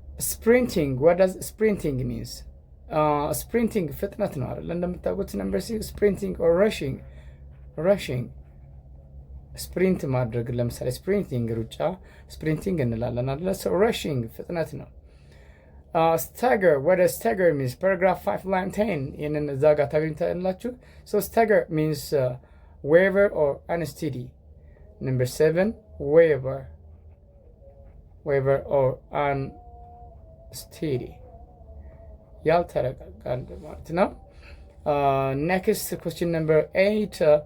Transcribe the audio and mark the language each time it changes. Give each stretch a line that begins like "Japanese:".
English: Sprinting, what does sprinting means?
Amharic: Sprinting ፍጥነት ነው አይደል? እንደምታውቁት number 6 sprinting or rushing ስፕሪንት ማድረግ ለምሳሌ ስፕሪንቲንግ ሩጫ ስፕሪንቲንግ እንላለን አይደል?
English: so rushing
Amharic: ፍጥነት ነው።
English: stagger, what does stagger means? paragraph 5 line 10
Amharic: ይሄንን እዛ ጋር ታገኙታላችሁ።
English: so stagger means waver or unsteady. number 7, waver or unsteady
Amharic: ያልተረጋጋ ማለት ነው።
English: next question number 8.